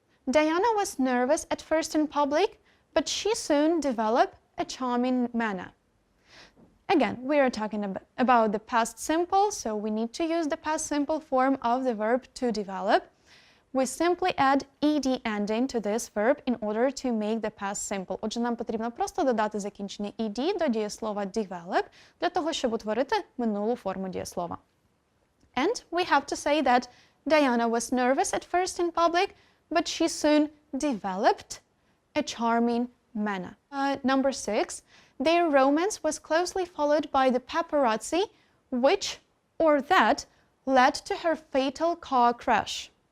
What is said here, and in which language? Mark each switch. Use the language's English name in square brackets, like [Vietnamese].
[English] Diana was nervous at first in public, but she soon developed a charming manner. Again, we are talking about the past simple, so we need to use the past simple form of the verb to develop. We simply add ed ending to this verb in order to make the past simple. [Ukrainian] Отже, нам потрібно просто додати закінчення ed до дієслова develop для того, щоб утворити минулу форму дієслова. [English] And we have to say that Diana was nervous at first in public, but she soon developed a charming manner. Number 6. Their romance was closely followed by the paparazzi, which or that led to her fatal car crash.